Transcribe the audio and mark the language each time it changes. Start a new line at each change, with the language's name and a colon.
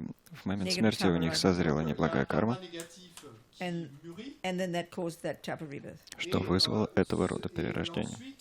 Russian: в момент смерти у них созрела неблагая карма,
English: and then that caused that type of rebirth.
Russian: что вызвало этого рода перерождение.